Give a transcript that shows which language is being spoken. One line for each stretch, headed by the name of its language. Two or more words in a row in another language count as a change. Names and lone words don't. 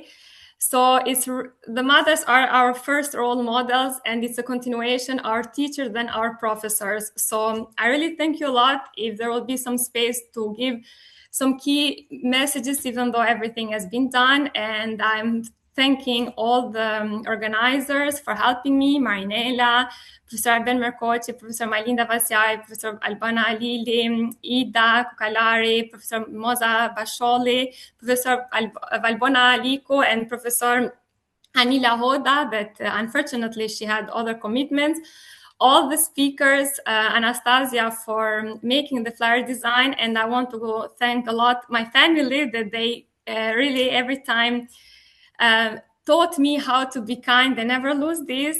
English: So it's the mothers are our first role models, and it's a continuation, our teachers than our professors. So I really thank you a lot. If there will be some space to give some key messages, even though everything has been done. And I'm thanking all the organizers for helping me, Marinela, Professor Arben Merkoçi, Professor Majlinda Vasjari, Professor Albana Lili, Ida Kukalari, Professor Moza Basholi, Professor Valbona Aliko, and Professor Anila Hoda, that unfortunately she had other commitments. All the speakers, Anastasia for making the flyer design, and I want to thank a lot my family that they really every time taught me how to be kind and never lose this.